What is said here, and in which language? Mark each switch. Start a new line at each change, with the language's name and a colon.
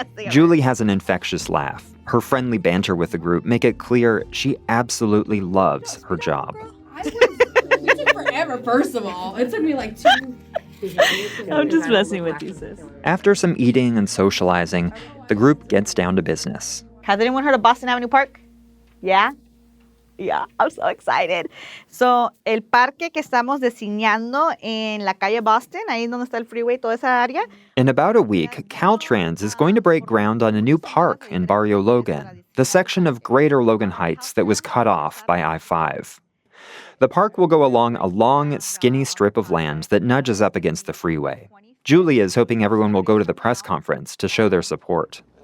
English: Julie has an infectious laugh. Her friendly banter with the group make it clear she absolutely loves her job. It took forever, first of all. It took me like 2. I'm just messing with you, sis. After some eating and socializing, the group gets down to business. Has anyone heard of Boston Avenue Park? Yeah? Yeah, I'm so excited.
Spanish: So, el parque que estamos diseñando en la calle Boston, ahí donde está el freeway, toda esa área.
English: In about a week, Caltrans is going to break ground on a new park in Barrio Logan, the section of Greater Logan Heights that was cut off by I-5. The park will go along a long, skinny strip of land that nudges up against the freeway. Julie is hoping everyone will go to the press conference to show their support.